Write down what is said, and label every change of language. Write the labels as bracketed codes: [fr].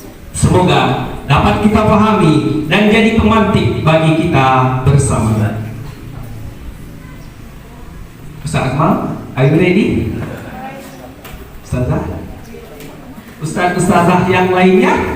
[id] Semoga dapat kita pahami dan jadi pemantik bagi kita bersama. [en] Ustaz Akmal, are you ready? [id] Ustazah? Ustaz-ustazah yang lainnya?